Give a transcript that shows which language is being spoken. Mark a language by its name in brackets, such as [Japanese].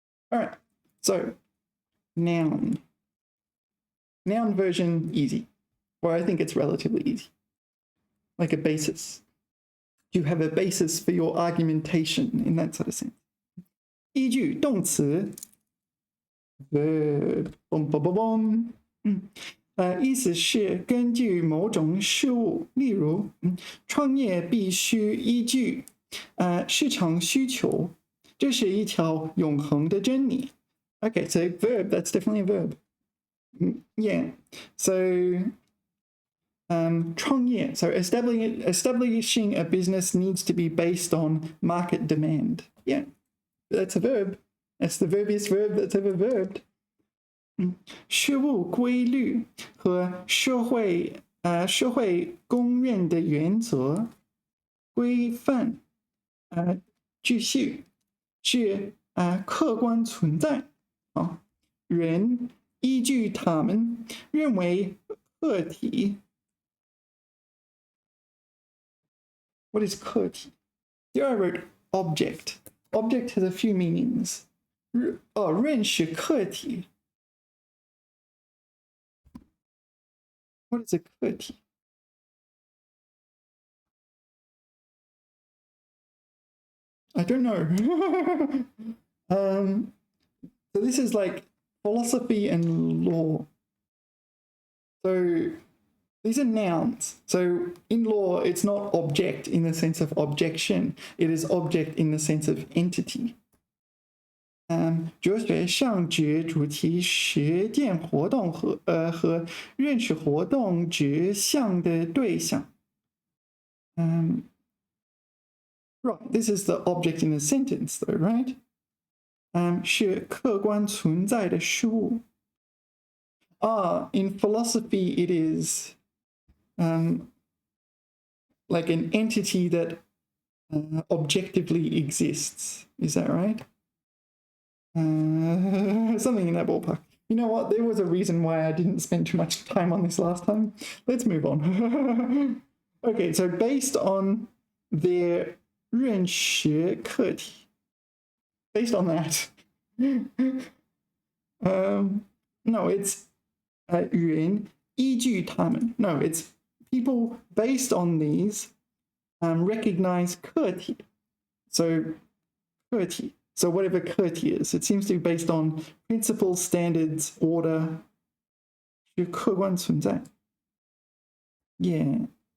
[English] All right, so noun version easy, or I think it's relatively easy. like a basis. You have a basis for your argumentation in that sort of sense. [Chinese] 依据动词 [English] verb boom boom boom [Chinese] boom 意思是根据某种事物，例如创业必须依据市场需求，这是一条永恒的真理。 [English] Okay, so verb, that's definitely a verb. Yeah, so 创业, so establishing a business needs to be based on market demand. Yeah, that's a verb. That's the verbiest verb that's ever verbed. [Chinese] 事物规律和社会公认的原则、规范、秩序是客观存在。人依据他们认为客体。 [English] What is 客体?Here I wrote object. Object has a few meanings. [Chinese] 认识客体。 [English] What is a 客体? I don't know. So this is like philosophy and law. So these are nouns. So in law, it's not object in the sense of objection. It is object in the sense of entity. [Chinese] 哲学上指主题实践活动和认识活动指向的对象。 [English] Right, this is the object in the sentence though, right? [Chinese] 是客观存在的事物。 [English] In philosophy, it is like an entity that objectively exists. Is that right? Something in that ballpark. You know what? There was a reason why I didn't spend too much time on this last time. Let's move on. Okay, so based on their [Chinese] 认识课题, [English] based on that. No, it's [Chinese] 人依据他们. [English] No, it's people based on these recognize 课题. So 课题.So whatever 课题 is, it seems to be based on principles, standards, order. [Chinese] 是客观存在. [English] Yeah.